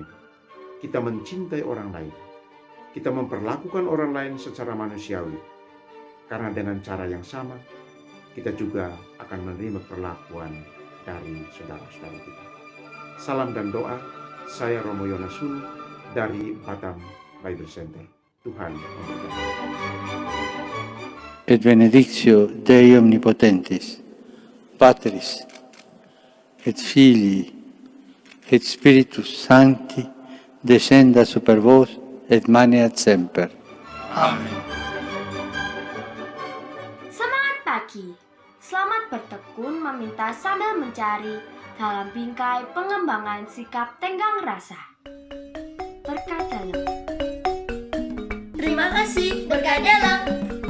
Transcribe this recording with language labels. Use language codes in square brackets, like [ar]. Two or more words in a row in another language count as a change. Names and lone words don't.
[id] Kita mencintai orang lain. Kita memperlakukan orang lain secara manusiawi. Karena dengan cara yang sama, kita juga akan menerima perlakuan dari saudara-saudara kita. Salam dan doa, saya Romo Yonasulu dari Batam Bible Center. Tuhan memberkati. [la] Et benedictio Dei Omnipotentis, Patris, et Filii, et Spiritus Sancti, descenda super vos et maneat semper. Amen. [id] Semangat pagi. Selamat bertekun meminta sambil mencari dalam bingkai pengembangan sikap tenggang rasa. Berkat dalam. Terima kasih, berkat dalam.